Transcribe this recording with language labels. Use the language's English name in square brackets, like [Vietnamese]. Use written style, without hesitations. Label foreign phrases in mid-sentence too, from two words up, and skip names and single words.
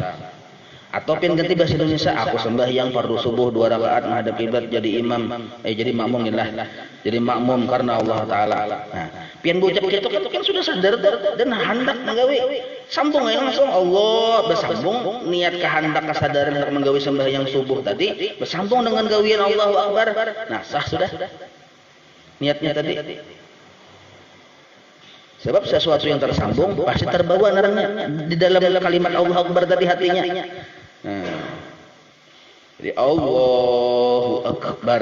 [Indonesian] Atau pian ganti bahasa Indonesia, aku sembahyang fardu subuh 2 rakaat menghadap kiblat jadi imam, jadi makmum lah. Jadi makmum karena [Arabic] Allah taala. [Indonesian] Nah, pian ucap gitu kan sudah sadar dan hendak menggawi. Sambung yang langsung Allah bersambung niat kehendak kesadaran hendak menggawi sembahyang subuh tadi bersambung dengan gawian [Arabic] Allahu Akbar. [Indonesian] Nah, sah sudah. Niatnya tadi. Sebab sesuatu yang tersambung pasti terbawa narangnya di dalam kalimat [Arabic] Allahu Akbar [Indonesian] tadi hatinya. [Arabic] Jadi Allahu Akbar.